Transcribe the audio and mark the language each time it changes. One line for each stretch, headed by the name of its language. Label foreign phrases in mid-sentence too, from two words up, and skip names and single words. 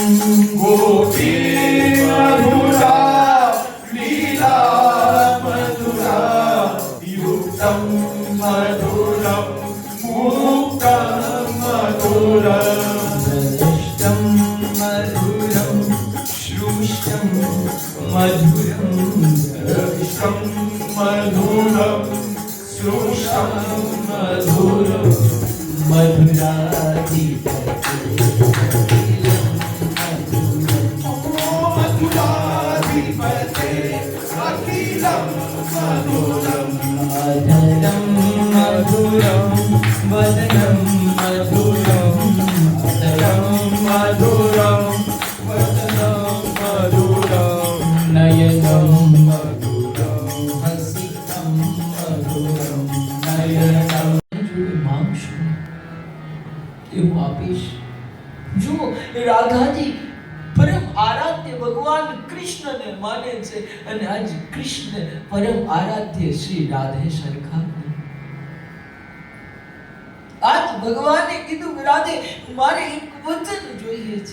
Sanskrit: ગોપી મધુરા લીલા મધુરા યુક્તમ મધુરમ મુક્તમ મધુરમ દ્રષ્ટમ મધુરમ શ્રુષ્ટમ મધુરમ દ્રષ્ટમ મધુરમ श्रुष्टं मधुरं मधुराधिपते अखिलं मधुरम् अधरं मधुरं वदनं मधुरं अधरं मधुरं वदनं मधुरं नयनं मधुरं हसितं मधुरं नयनं
Gujarati: જોડે માંગશું એ હું આપીશ. જો રાધાજી પરમ આરાધ્ય ભગવાન કૃષ્ણને માને છે અને આજ કૃષ્ણ પરમ આરાધ્ય શ્રી રાધે સરખા. આજ ભગવાને કીધું કે રાધે મારે એક વચન જોઈએ છે.